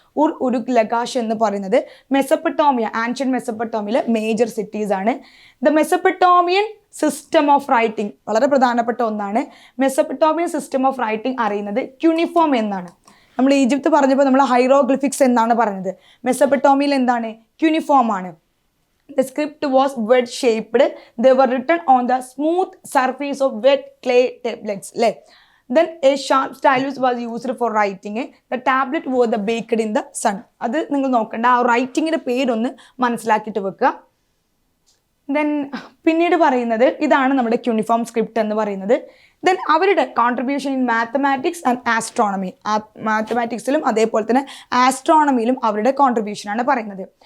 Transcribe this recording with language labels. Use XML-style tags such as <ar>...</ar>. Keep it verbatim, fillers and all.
<ml>ഉർ, Uruk, Lagash എന്ന് പറയുന്നത് Mesopotamia, ancient മെസപ്പട്ടോമിയയിലെ major cities ആണ്. The Mesopotamian system of writing വളരെ പ്രധാനപ്പെട്ട ഒന്നാണ്. മെസപ്പട്ടോമിയൻ സിസ്റ്റം ഓഫ് റൈറ്റിംഗ് അറിയുന്നത് ക്യൂണിഫോം എന്നാണ്. നമ്മൾ ഈജിപ്ത് പറഞ്ഞപ്പോൾ നമ്മൾ ഹൈറോഗ്ലിഫിക്സ് എന്നാണ് പറഞ്ഞത്. മെസപ്പട്ടോമിയയിൽ എന്താണ്? ക്യൂണിഫോം ആണ്.</ml> <en>The script was wedge-shaped. They were written on the smooth surface of wet clay tablets. Le. Then a sharp stylus was used for writing. The tablet were the baked in the sun.</en> <ml>അത് നിങ്ങൾ നോക്കണ്ട, ആ റൈറ്റിങ്ങിൻ്റെ പേരൊന്ന് മനസ്സിലാക്കിയിട്ട് വെക്കുക. Then പിന്നീട് പറയുന്നത് ഇതാണ് നമ്മുടെ ക്യൂണിഫോം സ്ക്രിപ്റ്റ് എന്ന് പറയുന്നത്.</ml> <en>then</en> <ml>അവരുടെ</ml> <en>Contribution in mathematics and astronomy.</en> <ml>മാത്തമാറ്റിക്സിലും അതേപോലെ തന്നെ ആസ്ട്രോണമിയിലും അവരുടെ കോൺട്രിബ്യൂഷനാണ് പറയുന്നത്.</ml>